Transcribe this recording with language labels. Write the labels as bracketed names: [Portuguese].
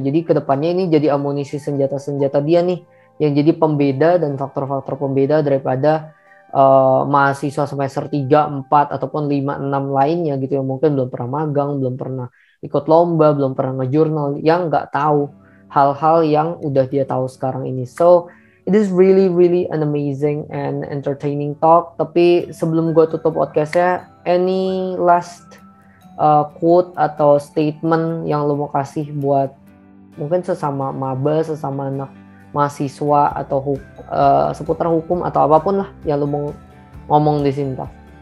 [Indonesian] Jadi kedepannya ini jadi amunisi senjata-senjata dia nih, yang jadi pembeda dan faktor-faktor pembeda daripada mahasiswa semester 3, 4 ataupun 5, 6 lainnya gitu yang mungkin belum pernah magang, belum pernah ikut lomba, belum pernah ngejurnal, yang nggak tahu hal-hal yang udah dia tahu sekarang ini. [English] So it is really really an amazing and entertaining talk. [Indonesian] Tapi sebelum gue tutup podcastnya, [English] any last quote [Indonesian] atau statement yang lo mau kasih buat mungkin sesama maba, sesama anak mahasiswa atau seputar hukum atau apapun lah yang lo mau ngomong di sini, Taf?